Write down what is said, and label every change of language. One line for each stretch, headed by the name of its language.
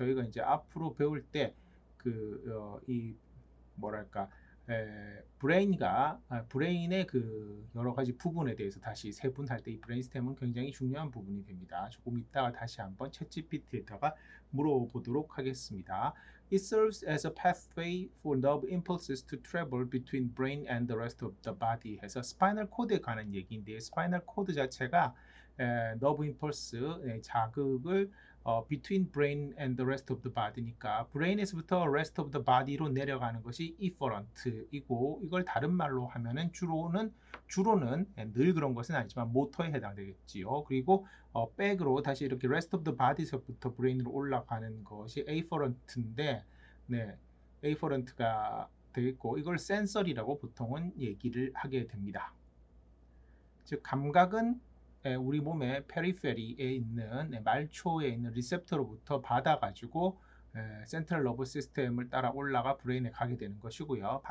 Korean: 저희가 이제 앞으로 배울 때 이 뭐랄까 브레인의 그 여러 가지 부분에 대해서 다시 세분할 때 이 브레인스템은 굉장히 중요한 부분이 됩니다. 조금 이따가 다시 한번 챗GPT에다가 물어보도록 하겠습니다.
English: It serves as a pathway for nerve impulses to travel between brain and the rest of the body
Korean: 해서 스파이널 코드에 관한 얘기인데 스파이널 코드 자체가 너브 임펄스 자극을
English: between brain and the rest of the body
Korean: 니까 브레인에서부터
English: rest of the body
Korean: 로 내려가는 것이 efferent이고 이걸 다른 말로 하면은 주로는 늘 그런 것은 아니지만 모터에 해당되겠지요. 그리고 백으로 다시 이렇게
English: rest of the body
Korean: 서부터 브레인으로 올라가는 것이 afferent인데 afferent가 되겠고 이걸 센서리라고 보통은 얘기를 하게 됩니다. 즉 감각은 우리 몸의 페리페리에 있는 말초에 있는 리셉터로부터 받아가지고 센트럴 너브 시스템을 따라 올라가 브레인에 가게 되는 것이고요.